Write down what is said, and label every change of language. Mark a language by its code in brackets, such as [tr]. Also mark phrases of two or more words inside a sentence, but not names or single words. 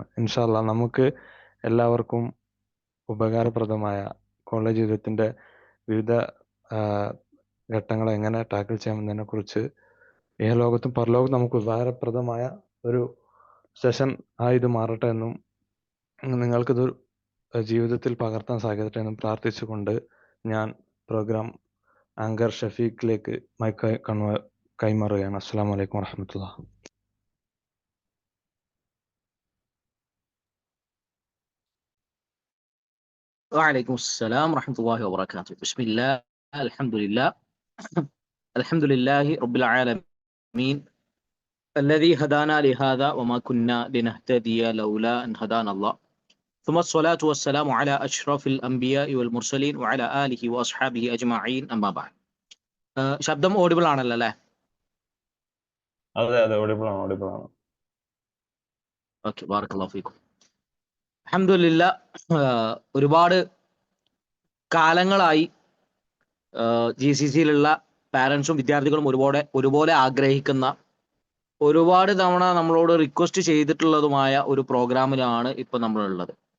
[ar] إن شاء الله [ml] നമുക്ക് എല്ലാവർക്കും ഉപകാരപ്രദമായ കോളേജ് ജീവിതത്തിൻ്റെ വിവിധ ഘട്ടങ്ങളെ എങ്ങനെ ടാക്കിൾ ചെയ്യാമെന്നതിനെ കുറിച്ച് ലോകത്തും പരലോകത്തും നമുക്ക് ഉപകാരപ്രദമായ ഒരു സെഷൻ ആയി ഇത് മാറട്ടെ എന്നും നിങ്ങൾക്കിത് ജീവിതത്തിൽ പകർത്താൻ സാധിക്കട്ടെ എന്നും പ്രാർത്ഥിച്ചുകൊണ്ട് ഞാൻ [en] program anchor [ml] ഷഫീഖിലേക്ക് മൈക്ക് കൈമാറുകയാണ്. [ar] السلام عليكم ورحمة الله. وعليكم السلام ورحمة الله وبركاته. بسم الله الحمد لله الحمد لله رب العالمين الذي هدانا لهذا وما كنا لنهتدي لولا أن هدانا الله ثم الصلاة والسلام على أشرف الأنبياء والمرسلين وعلى آله وأصحابه أجمعين أما بعد. [ml] ശബ്ദം ഓഡിബിൾ ആണല്ലോ അല്ലേ? അതെ ഓഡിബിൾ ആണ്. [ar] ഓക്കെ, بارك الله فيكم. [ml] അൽഹംദുലില്ലാ, ഒരുപാട് കാലങ്ങളായി GCCയിലുള്ള പാരൻസും വിദ്യാർത്ഥികളും ഒരുപോലെ ആഗ്രഹിക്കുന്ന, ഒരുപാട് തവണ നമ്മളോട് റിക്വസ്റ്റ് ചെയ്തിട്ടുള്ളതുമായ ഒരു പ്രോഗ്രാമിലാണ് ഇപ്പൊ നമ്മളുള്ളത്.